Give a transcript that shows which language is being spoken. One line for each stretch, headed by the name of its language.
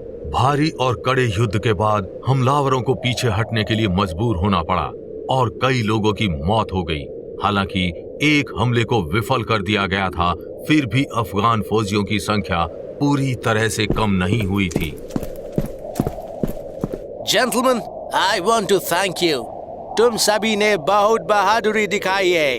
Hindi: भारी और कड़े युद्ध के बाद हमलावरों को पीछे हटने के लिए मजबूर होना पड़ा और कई लोगों की मौत हो गई। हालांकि एक हमले को विफल कर दिया गया था, फिर भी अफगान फौजियों की संख्या पूरी तरह से कम नहीं हुई थी।
English: Gentlemen, I want to thank you.
Hindi: तुम सभी ने बहुत बहादुरी दिखाई है।